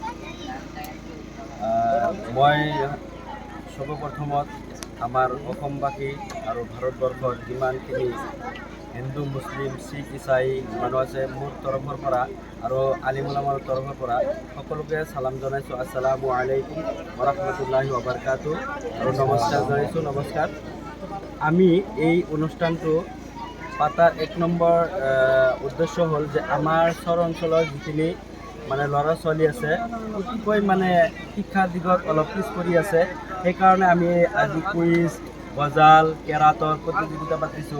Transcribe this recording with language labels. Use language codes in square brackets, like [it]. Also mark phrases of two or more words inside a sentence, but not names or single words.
[as] মই সৰ্বপ্ৰথমত আমাৰ অসমবাসী আৰু ভাৰতবৰ্ষৰ যিমানখিনি হিন্দু মুছলিম শিখ ইছাই মানুহ আছে মোৰ তৰফৰ পৰা আৰু আলিমুলামাৰ তৰফৰ পৰা সকলোকে চালাম জনাইছোঁ। [ar] السلام عليكم وبركاته [as] আৰু নমস্কাৰ জনাইছোঁ। নমস্কাৰ। আমি এই অনুষ্ঠানটো পাতাৰ 1 নম্বৰ উদ্দেশ্য হ'ল যে আমাৰ চৰ অঞ্চলৰ যিখিনি মানে ল'ৰা ছোৱালী আছে অতিকৈ মানে শিক্ষাৰ দিশত অলপ পিছ পৰি আছে, সেইকাৰণে আমি আজি কুইজ গজাল কেৰাটৰ প্ৰতিযোগিতা পাতিছোঁ।